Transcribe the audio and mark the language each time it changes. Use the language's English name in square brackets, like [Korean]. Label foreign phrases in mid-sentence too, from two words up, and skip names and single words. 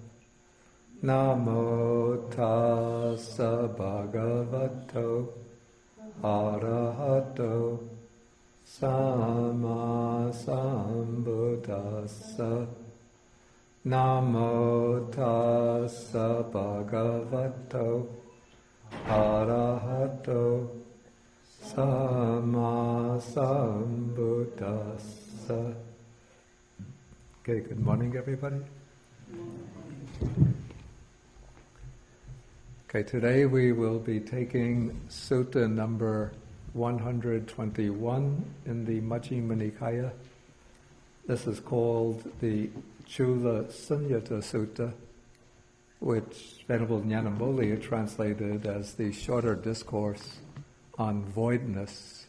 [Pali] Namo tassa bhagavato arahato samma sambuddhassa. Namo tassa bhagavato arahato samma sambuddhassa. [English] Okay, good morning everybody. Okay, today we will be taking Sutta number 121 in the Majjhima Nikāya. This is called the Culasunnata Sutta, which Venerable Nyanamoli translated as the shorter discourse on voidness.